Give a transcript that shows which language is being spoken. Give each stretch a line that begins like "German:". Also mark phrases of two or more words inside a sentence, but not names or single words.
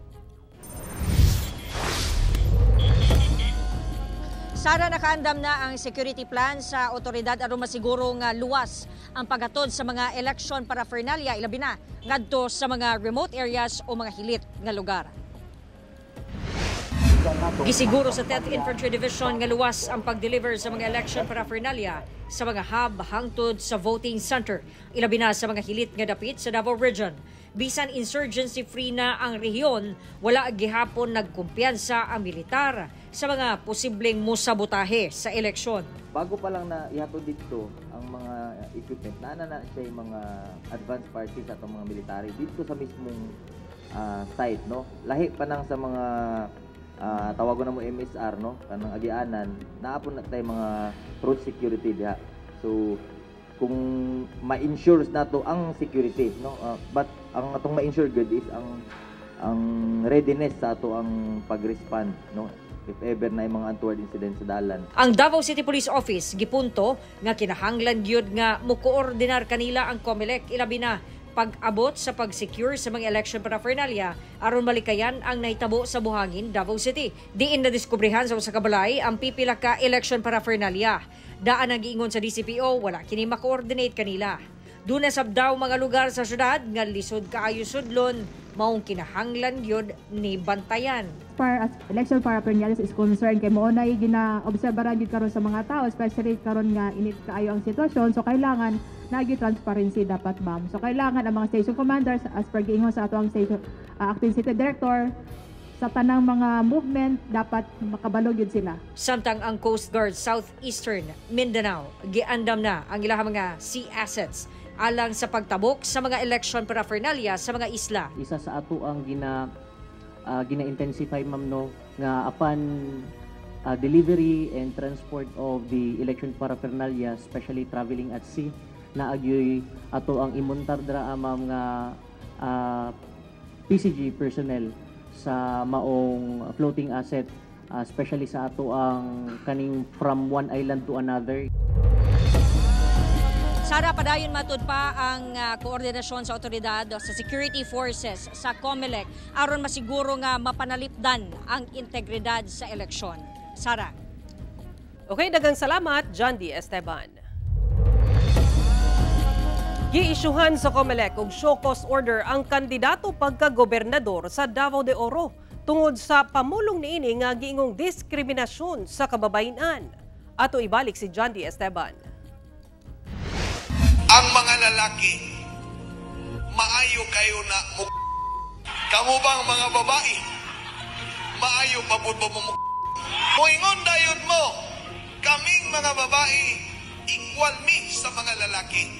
Cebuano: Sara, nakaandam na ang security plan sa otoridad aron masiguro nga luwas ang paghatod sa mga
English: election paraphernalia,
Cebuano: ilabi na ngadto sa mga
English: remote areas
Cebuano: o mga hilit nga lugar. Gisiguro sa 10th Infantry Division nga luwas ang pag-deliver sa mga
English: election paraphernalia
Cebuano: sa mga hub hangtod sa voting center, ilabi na sa mga hilit nga dapit sa Davao Region. Bisan insurgency-free na ang rehiyon, wala gihapon nagkumpiyansa ang militar sa mga posibleng musabotahe sa eleksyon.
Filipino: Bago pa lang na ihatod dito ang mga equipment, na siya yung mga
English: advance parties
Filipino: at mga military dito sa mismong site, no?
Cebuano: Lahi pa nang sa mga tawagon na mo MSR, no? Kanang agianan, naapon na tayo mga
English: road security
Cebuano: diha. So kung ma-insure na to ang security, no? But ang atong ma-insure good is ang readiness sa ato ang pag-respond, no?
English: If ever
Cebuano: na yung mga
English: untoward incidents
Cebuano: sa dalan. Ang Davao City Police Office gipunto nga kinahanglan gyud nga mo-koordinar kanila ang COMELEC, ilabi na pag-abot sa pag-secure sa mga
English: election paraphernalia
Cebuano: aron malikayan ang naitabo sa buhangin Davao City. Diin na diskubrihan sa usa ka balay ang pipila ka
English: election paraphernalia.
Cebuano: Daan ang giingon sa DCPO, wala kini ma-coordinate kanila. Doon na sabdaw mga lugar sa syudad nga lisod kaayo sudlon, maong kinahanglan gyud ni bantayan.
English: Far as election paraphernalia is concerned,
Cebuano: kay mo na gina-obserbaran gyud karon sa mga tao, especially karon nga init kaayo ang sitwasyon, so kailangan nagi transparency dapat, ma'am. So kailangan ang mga
English: station commanders as per
Cebuano: giingon sa ato ang
English: station acting city director,
Cebuano: sa tanang mga movement dapat makabalog yun sila. Samtang ang Coast Guard Southeastern Mindanao giandam na ang ilang mga
English: sea assets
Cebuano: alang sa pagtabok sa mga
English: election paraphernalia
Cebuano: sa mga isla. Isa sa ato ang gina-intensify, ma'am, no, nga
English: upon delivery and transport of the election paraphernalia, especially traveling at sea,
Cebuano: na agyoy ato ang imontar dra, ma'am, nga PCG personnel sa maong
English: floating asset,
Cebuano: especially sa ato ang kaning
English: from one island to another.
Cebuano: Sara, padayon matud pa ang koordinasyon sa otoridad sa security forces sa COMELEC aron masiguro nga mapanalipdan ang integridad sa eleksyon. Sara. Okay, daghang salamat, John D. Esteban. Giisyuhan sa COMELEC og
English: show cause order
Cebuano: ang kandidato pagka-gobernador sa Davao de Oro tungod sa pamulong niini nga giingong diskriminasyon sa kababayenan. Ato ibalik si John D. Esteban. Ang mga lalaki, maayo kayo na Kamu bang mga babae, maayo pabuto mo Muingon dayon mo, kaming mga babae, equal me sa mga lalaki.